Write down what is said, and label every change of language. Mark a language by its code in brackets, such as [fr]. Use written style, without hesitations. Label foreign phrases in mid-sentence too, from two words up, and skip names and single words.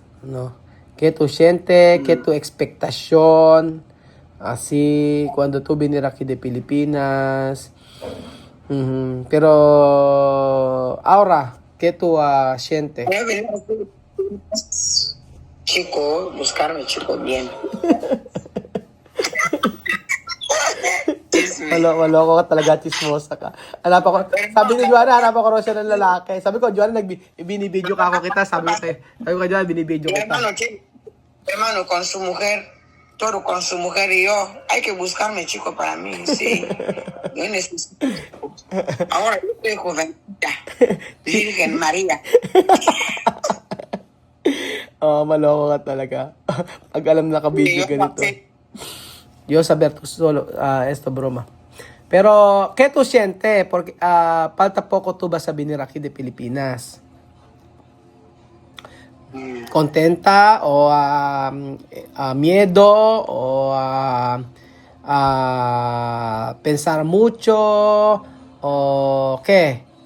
[es] ¿No? ¿Qué tú sientes? ¿Qué tu expectación? Así, cuando tú vienes aquí de Pilipinas. Pero, ahora, ¿qué tú sientes? Chico, buscarme chico bien. [tl] Maloko ka talaga, chismosa ka. Sabi ni Joanna, hanap ako raw siya ng lalaki. Sabi ko, Joanna, binibideo ka ako kita. Sabi ko, Joanna, binibideo kita. [es] Hermano, con su mujer, todo con su mujer y yo, hay que buscarme chico para mí, sí. Yo necesito. Ahora yo soy jovencita, Virgen María. [tl] Maloko ka talaga. Pag alam naka-video ganito. [es] Yo saber tú solo, esto broma. Pero, ¿qué tú sientes? Porque falta poco tú vas a venir aquí de Pilipinas. ¿Contenta o miedo o pensar mucho o qué?